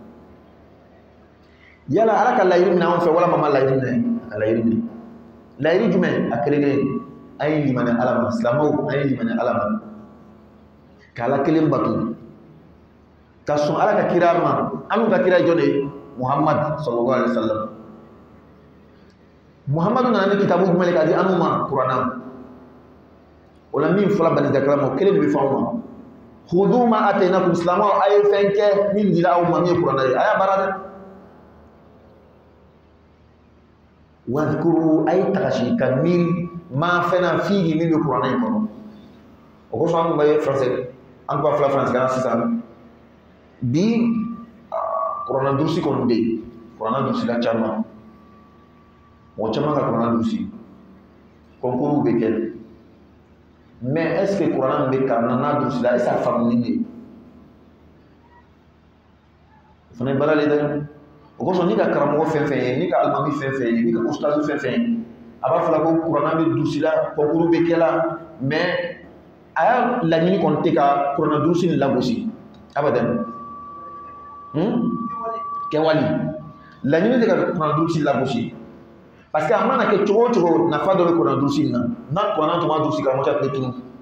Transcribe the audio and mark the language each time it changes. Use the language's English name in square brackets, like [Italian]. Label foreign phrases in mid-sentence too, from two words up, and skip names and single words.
[Bambara] yala ala ka layidu minɛ anw fɛ walama ma layidu minɛ a layidu minɛ layidu jumɛn a kelen an ye limaniya ala ma silamɛw an ye limaniya ala ma k'ala kelen bato ka sɔn ala ka kira ma an ka kira jɔn de Muhammad [Arabic] صلى الله عليه وسلم [Bambara] Muhammadu nana ni kitabu jumɛn k'a di anw ma Kuranna o la min fɔra bani Israɛl ma o kelen de bɛ fɔ anw ma [Arabic] خذوا ما آتيناكم [Bambara] silamɛw a ye fɛn kɛ min dira aw ma min ye Kuranna ye a y'a baara dɛ wadhkuru a ye tagasi ka miiri maa fɛn na fiihi min bɛ Kuranna in kɔnɔ o kosɔn an tun bɛ français an tun b'a fila faransikan sisan bi Kuranna durusi kɔni bɛ yen Kuranna durusi ka caman mɔgɔ caman ka Kuranna durusi concours bɛ kɛ [French] mais est-ce que [Bambara] Kuranna min bɛ kalan n'a durusi la [French] est-ce que [Bambara] a faamuni de o fana ye baara le dɛ o kosɔn ni ka karamɔgɔ fɛn fɛn ye ni ka alimami fɛn fɛn ye ni ka ustazu fɛn fɛn ye a b'a fɔla ko Kuranna bɛ durusi la concours bɛ kɛ la mais a y'a laɲini kɔni tɛ ka Kuranna durusi in lagosi abadan kewali la ɲini de ka kuran durusi lagosi [French] parce que [Bambara] a mana kɛ cogo o cogo nafa dɔ bɛ kuran durusi in na n'a kuranna tuma durusi karamɔgɔ tile tunu